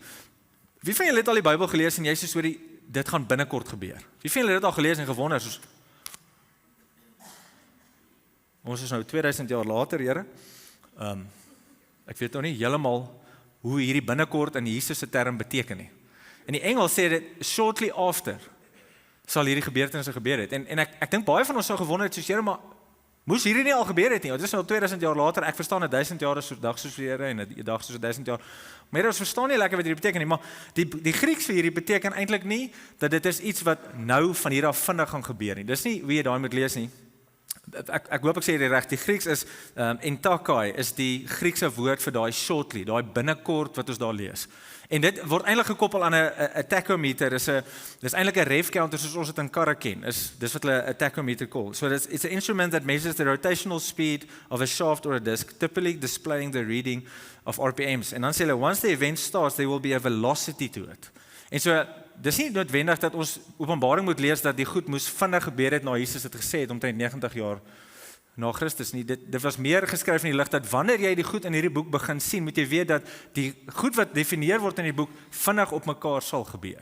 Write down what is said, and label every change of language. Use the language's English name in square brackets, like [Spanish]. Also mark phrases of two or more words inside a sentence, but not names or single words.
[Afrikaans] Wie van julle het al die Bybel gelees en jy sê so dit gaan binnekort gebeur? Wie van julle het dit al gelees en gewonder, soos, ons is nou 2000 jaar later, Here, ek weet nou nie heeltemal hoe hierdie binnekort in Jesus se term beteken nie. En die engel sê dit, [English] shortly after, [Afrikaans] sal hierdie gebeurtenisse gebeur het. En ek dink baie van ons sou gewonder het, soos Here, maar moes hierdie nie al gebeur het nie? Dit is nou 2000 jaar later, ek verstaan 1000 jaar is so dag soos die Here en 'n dag soos 1000 jaar. Maar ons verstaan nie lekker wat hierdie beteken nie, maar die Grieks vir hierdie beteken eintlik nie dat dit is iets wat nou van hier af vinnig gaan gebeur nie. Dis nie hoe jy daai moet lees nie. Ek hoop ek sê dit reg. Die Grieks is entakai is die Griekse woord vir daai shortly, daai binnekort wat ons daar lees. En dit word eintlik gekoppel aan 'n tachometer. Dis eintlik 'n [English] ref counter [Afrikaans] soos ons dit in karre ken. Dis wat hulle 'n tachometer call. [English] So it's an instrument that measures the rotational speed of a shaft or a disc, typically displaying the reading of RPMs. [Afrikaans] En dan sê hulle, [English] once the event starts, there will be a velocity to it. [Afrikaans] En so, dis nie noodwendig dat ons Openbaring moet lees dat die goed moes vinnig gebeur het na Jesus het gesê het omtrent 90 jaar na Christus nie. Dit was meer geskryf in die lig dat wanneer jy die goed in hierdie boek begin sien, moet jy weet dat die goed wat definieer word in die boek vinnig op mekaar sal gebeur.